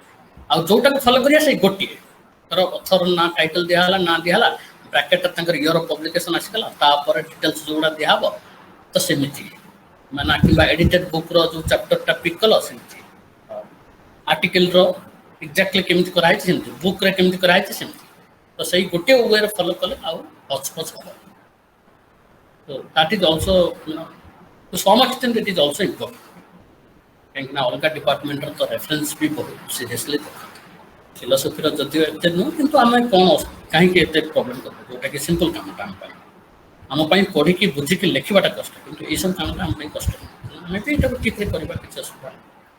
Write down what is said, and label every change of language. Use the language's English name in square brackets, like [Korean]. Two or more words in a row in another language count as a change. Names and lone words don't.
[Odia] ଆଉ ଯେଉଁଟାକୁ ଫଲୋ କରିବା ସେଇ ଗୋଟିଏ, ଧର ଅଥର ନା ଟାଇଟଲ ଦିଆହେଲା, ନା ଦିଆହେଲା, ବ୍ରାକେଟରେ ତାଙ୍କର [English] year of publication [Odia] ଆସିଗଲା, ତାପରେ ଡିଟେଲ୍ସ ଯେଉଁଗୁଡ଼ା ଦିଆହେବ, ତ ସେମିତି ମାନେ କିମ୍ବା ଏଡିଟେଡ୍ ବୁକ୍ର ଯେଉଁ ଚାପ୍ଟରଟା ପିକ୍ କଲ, ସେମିତି ଆର୍ଟିକଲର ଏକ୍ଜାକ୍ଟଲି କେମିତି କରାହେଇଛି ସେମିତି, ବୁକ୍ରେ କେମିତି କରାହେଇଛି ସେମିତି। ତ ସେଇ ଗୋଟିଏ ୱେରେ ଫଲୋ କଲେ ଆଉ ହଚପଚ ହେବ। [English] So that is also, to some extent it is also important, [Odia] କାହିଁକିନା ଅଲଗା ଡିପାର୍ଟମେଣ୍ଟର ତ ରେଫରେନ୍ସ ବି ବହୁତ ସିରିୟସଲି ଦେଖନ୍ତି। ଫିଲୋସଫିର ଯଦିଓ ଏତେ ନୁହଁ, କିନ୍ତୁ ଆମେ କ'ଣ କାହିଁକି ଏତେ ପ୍ରୋବ୍ଲେମ୍ କରିବା, ଯେଉଁଟାକି ସିମ୍ପଲ୍ କାମଟା ଆମ ପାଇଁ ପଢ଼ିକି ବୁଝିକି ଲେଖିବାଟା କଷ୍ଟ, କିନ୍ତୁ ଏଇସବୁ କାମଟା ଆମ ପାଇଁ କଷ୍ଟ ନୁହଁ। ଆମେ ବି ଏଇଟାକୁ ଠିକ୍ରେ କରିବା, କିଛି ଅସୁବିଧା ନାହିଁ।